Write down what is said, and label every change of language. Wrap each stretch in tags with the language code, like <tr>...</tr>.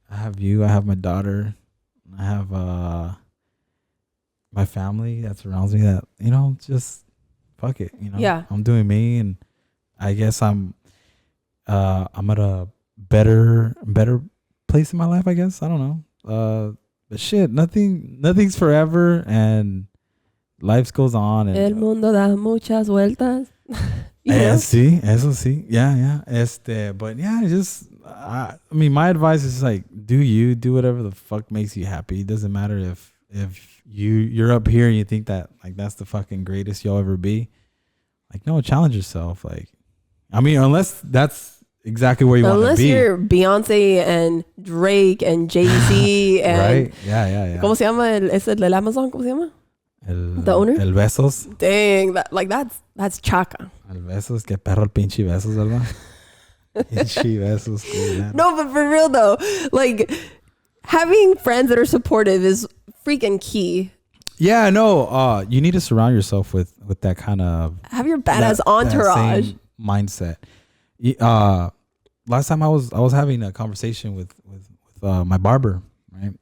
<en>I have you, I have my daughter. I have, my family that surrounds me, that, you know, just fuck it, you know. Yeah. I'm doing me, and I guess I'm at a better place in my life, I guess. I don't know. But shit, nothing's forever, and life goes on. And,</en> <es>El mundo da muchas vueltas. Sí, eso sí. Yeah.</es> <en>But yeah, I mean, my advice is like, do whatever the fuck makes you happy. It doesn't matter if you're up here and you think that like that's the fucking greatest you'll ever be. Like, no, challenge yourself. Like, I mean, unless that's exactly where you want to be. Unless you're Beyonce and Drake and Jay-Z and right? Yeah.</en> <es>¿Cómo se llama ese del Amazon? ¿Cómo se llama?</es> <en>The owner?</en> <es>El Besos.</es> <en>Dang, that's Chaka.</en> <es>El Besos, que perro el pinche Besos, ¿verdad? Pinche Besos. Cool,</es> <en>no, but for real though, like having friends that are supportive is freaking key. Yeah, no. You need to surround yourself with that kind of have your badass entourage. That same mindset. Last time I was having a conversation with my barber, right?</en>